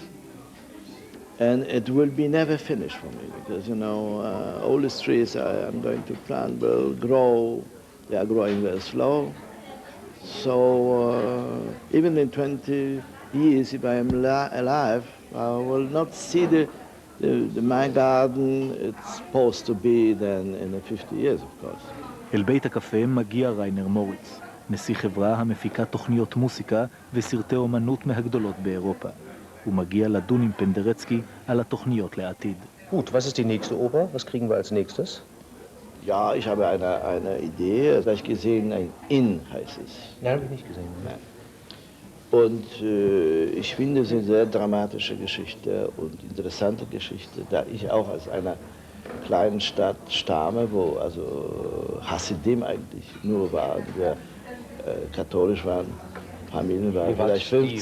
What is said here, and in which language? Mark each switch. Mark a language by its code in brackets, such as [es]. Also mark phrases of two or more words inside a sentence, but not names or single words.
[en] And it will be never finished for me because, you know, all the trees I'm going to plant will grow. They are growing very slow. So even in 20 years, if I am alive, I will not see my garden it's supposed to be then in 50 years, of course. [he] אל בית הקפה מגיע ריינר מוריץ, נשיא חברה המפיקה תוכניות מוסיקה וסרטי אומנות מהגדולות באירופה. הוא מגיע לדון עם פנדרצקי על התוכניות לעתיד. [de] Gut, was ist die nächste Oper? Was kriegen wir als nächstes? Ja, ich habe eine Idee, vielleicht gesehen, ein In heißt es. Nein, habe ich nicht gesehen. Nein. Und ich finde es eine sehr dramatische Geschichte und interessante Geschichte, da ich auch aus einer kleinen Stadt stamme, wo also Hasidim eigentlich nur waren, wir katholisch waren, Familien waren vielleicht 50.